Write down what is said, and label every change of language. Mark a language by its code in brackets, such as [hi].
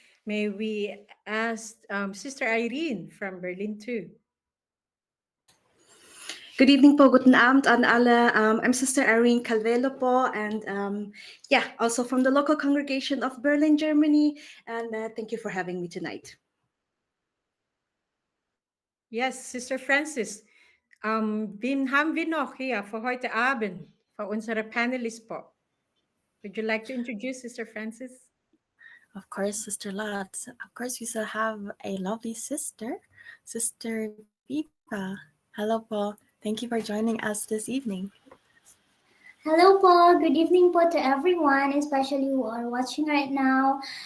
[en] May we ask Sister Irene from Berlin too. Good evening po, [de] guten Abend an alle. [en] I'm Sister Irene Calvelo po, and also from the local congregation of Berlin, Germany. And thank you for having me tonight. Yes, Sister Francis. [de] Wen haben wir noch hier für heute Abend, für unsere Panelists po? [en] Would you like to introduce Sister Francis? Of course, Sister Lot. Of course, we still have a lovely sister, Sister Viva. Hello, Paul. Thank you for joining us this evening. Hello po, good evening po to everyone, especially who are watching right now.